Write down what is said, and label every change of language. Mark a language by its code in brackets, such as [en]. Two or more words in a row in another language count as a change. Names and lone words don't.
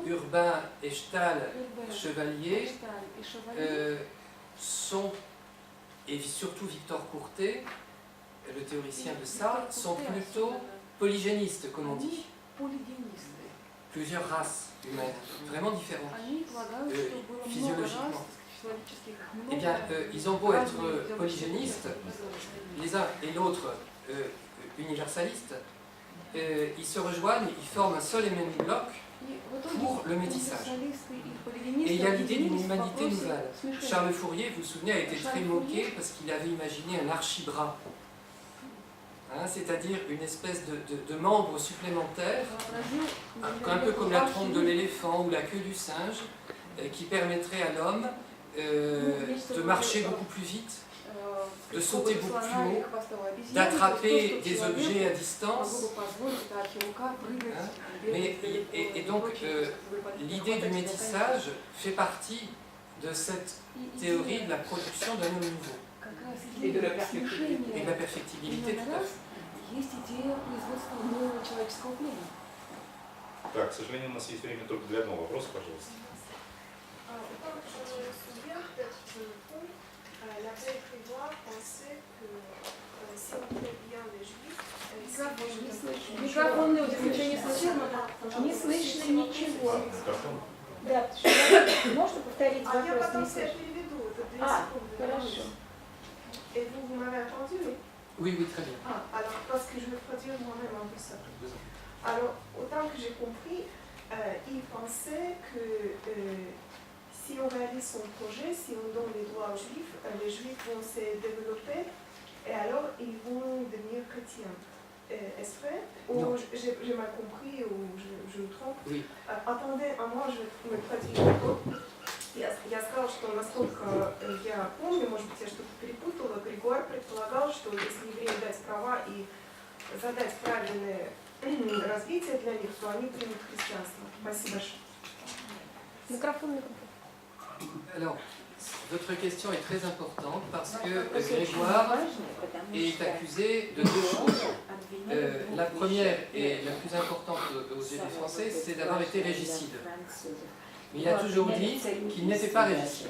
[fr] Urbain et Stahl, Urbain, Chevalier, Stahl et Chevalier sont, et surtout Victor Courtet, le théoricien de ça, sont plutôt polygénistes, comme on dit. polygénistes. Plusieurs races humaines, vraiment différentes. [ru] Они полагают, что было много [fr] physiologiquement. [ru] рас человеческих, [fr] Eh [ru] много [fr] bien, ils ont beau être [ru] разных [fr] polygénistes, les uns et l'autre universalistes, ils se rejoignent, ils forment un seul et même bloc [ru] И в итоге [fr] pour le métissage. [ru] универсалисты и [fr] Et [ru] полигенисты [fr] il y a l'idée d'une [ru] объединились в [fr] humanité [ru] вопросе [fr] nouvelle. [ru] смешения. [fr] Charles Fourier, vous vous souvenez, a été très moqué parce qu'il avait imaginé un archibras. Hein, c'est-à-dire une espèce de membre supplémentaire, un peu comme la trompe de l'éléphant ou la queue du singe, qui permettrait à l'homme de marcher beaucoup plus vite, de sauter beaucoup plus haut, d'attraper des objets à distance. Hein, et donc l'idée du métissage fait partie de cette théorie de la production d'un homme nouveau Et de la perfectibilité. et de la perfectibilité tout à fait. [ru] Есть идея производства нового человеческого племени. Так, к сожалению, у нас есть время только для одного вопроса, пожалуйста. [fr] Autant que je me souviens, peut-être que je me trompe, l'abbé Grégoire pensait que si on fait bien les juifs, [ru] Микрофон не выключение слышно? Не слышно ничего. Микрофон. Да, можно повторить [fr] Ah, il n'y a pas [ru] вопрос? [fr] tant que [ru] переведу, это 2 А, секунды. хорошо. [fr] Et vous m'avez entendu, oui? Oui, oui, très bien. Ah, alors parce que je vais produire moi-même un peu ça. Alors, autant que j'ai compris, il pensait que si on réalise son projet, si on donne les droits aux juifs, les juifs vont se développer et alors ils vont devenir chrétiens. Est-ce vrai? Ou j'ai mal compris ou je me trompe? Oui. Attendez, [ru] а может мы продвинем. Я сказала, что насколько я помню, может быть, я что-то перепутала, Григуар предполагал, что если евреям дать права и задать правильное развитие для них, то они примут христианство. Спасибо большое. Микрофон. [fr] Alors, votre question est très importante parce que Grégoire est accusé de deux choses. La première et la plus importante aux yeux des Français, c'est d'avoir été régicide. Mais il a toujours dit qu'il n'était pas régicide.